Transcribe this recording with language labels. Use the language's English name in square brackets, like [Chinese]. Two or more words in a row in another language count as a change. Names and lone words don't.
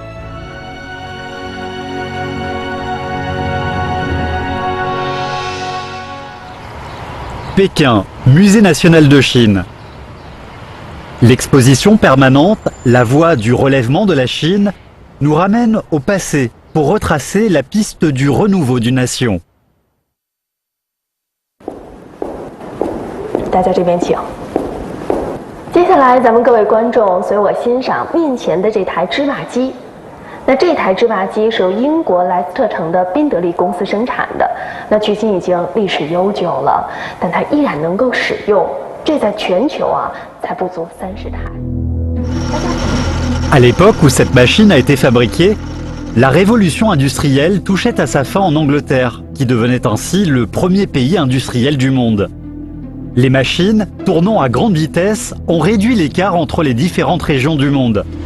[French] Pékin, Musée national de Chine. L'exposition permanente La Voie du relèvement de la Chine nous ramène au passé pour retracer la piste du renouveau d'une nation. [Chinese] 大家这边请。接下来，咱们各位观众随我欣赏面前的这台织袜机。那这台织袜机是由英国莱斯特城的宾得利公司生产的，那距今已经历史悠久了，但它依然能够使用，这在全球才不足30台。 [French] À l'époque où cette machine a été fabriquée, la révolution industrielle touchait à sa fin en Angleterre, qui devenait ainsi le premier pays industriel du monde. Les machines, tournant à grande vitesse, ont réduit l'écart entre les différentes régions du monde.